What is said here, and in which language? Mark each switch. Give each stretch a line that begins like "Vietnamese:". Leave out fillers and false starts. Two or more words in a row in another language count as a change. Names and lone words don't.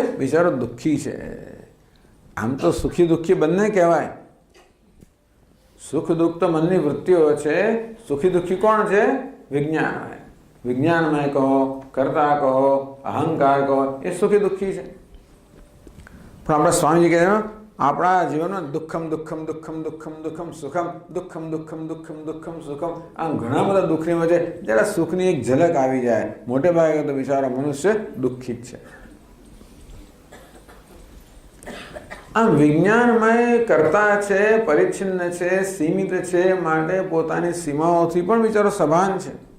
Gujarati: બિચારો દુઃખી છે. આમ તો સુખી દુઃખી બંને કહેવાય. સુખ દુઃખ તો મનની વૃત્તિઓ છે. સુખી દુઃખી કોણ છે? વિજ્ઞાનમય. વિજ્ઞાનમય કહો, કર્તા કહો, અહંકાર કહો, એ સુખી દુઃખી છે. પણ આપણા સ્વામીજી કહે આપણા જીવનમાં દુઃખમ દુઃખમ દુઃખમ દુઃખમ દુઃખમ સુખમ દુઃખમ દુઃખમ દુઃખમ દુઃખમ સુખમ. આમ ઘણા બધા દુઃખની વચ્ચે જરા સુખની એક ઝલક આવી જાય. મોટે ભાગે તો બિચારા મનુષ્ય દુઃખી જ છે. આમ વિજ્ઞાનમય કરતા છે, પરિચ્છિન્ન છે, સીમિત છે, માટે પોતાની સીમાઓથી પણ બિચારો સભાન છે.